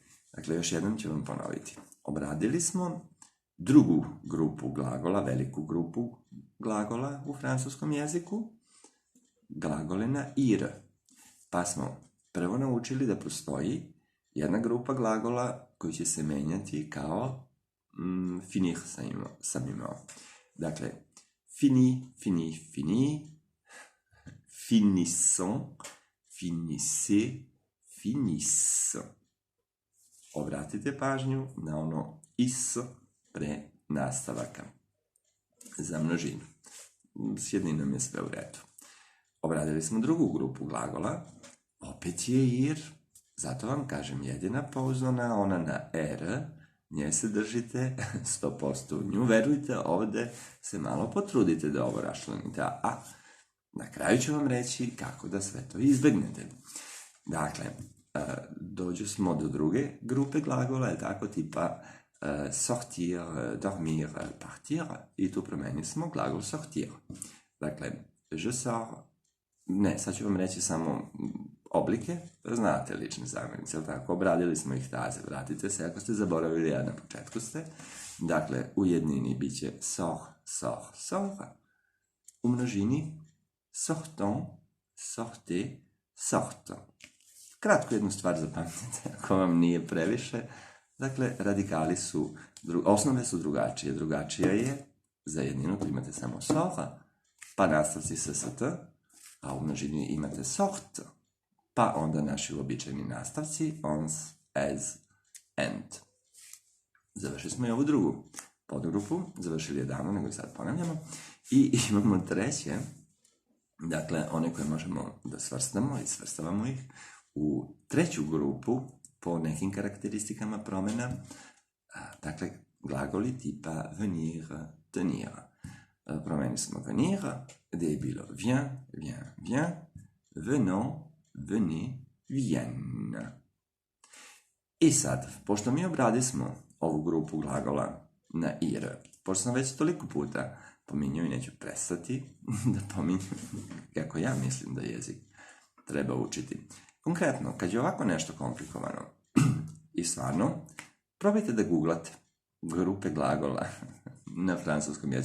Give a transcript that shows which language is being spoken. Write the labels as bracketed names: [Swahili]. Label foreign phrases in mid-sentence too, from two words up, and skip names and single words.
[Serbian] Dakle, još jednom ću vam ponoviti. Obradili smo drugu grupu glagola, veliku grupu glagola u francuskom jeziku, glagole na ir. Pa smo prvo naučili da postoji jedna grupa glagola koji će se menjati kao finir sam imao. Dakle, [French] fini, fini, fini, finissons, finissez, finissent. [Serbian] Obratite pažnju na ono is pre nastavaka za množinu. S jedninom je sve u redu. Obradili smo drugu grupu glagola, opet je ir, zato vam kažem jedina pouzdana, ona na r, nje se držite 100% u nju, verujte, ovde se malo potrudite da ovo raščlanite, a na kraju ću vam reći kako da sve to izbegnete. Dakle, dođu smo do druge grupe glagola, je tako, tipa [French] sortir, dormir, partir, [Serbian] i tu promenili smo glagol sortir. Dakle, [French] je sors, [Serbian] ne, sad ću vam reći samo oblike, znate lične zamenice, ali tako, obradili smo ih taze, vratite se, ako ste zaboravili, ja na početku ste. Dakle, u jednini bit će [French] sort, sort, sort, [Serbian] u množini [French] sortons, sortez, sortent. [Serbian] Kratko jednu stvar zapamtite, ako vam nije previše. Dakle, radikali su, osnove su drugačije. Drugačija je za jedninu, tu imate samo sort, pa nastavci sa st, a u množini imate sort, pa onda naši uobičajeni nastavci, [French] ons, as, and. [Serbian] Završili smo i ovu drugu podgrupu, završili je davno, nego i sad ponavljamo. I imamo treće, dakle, one koje možemo da svrstamo i svrstavamo ih u treću grupu po nekim karakteristikama promjena, dakle, glagoli tipa [French] venir, tenir. [Serbian] Promenili smo venir, gde je bilo [French] viens, viens, viens, venons, venez, vienne. [Serbian] I sad, pošto mi obradismo ovu grupu glagola na ir, pošto sam već toliko puta pominjao i neću prestati da pominjam kako ja mislim da jezik treba učiti. Konkretno, kad je ovako nešto komplikovano i stvarno, probajte da googlate grupe glagola na francuskom jeziku.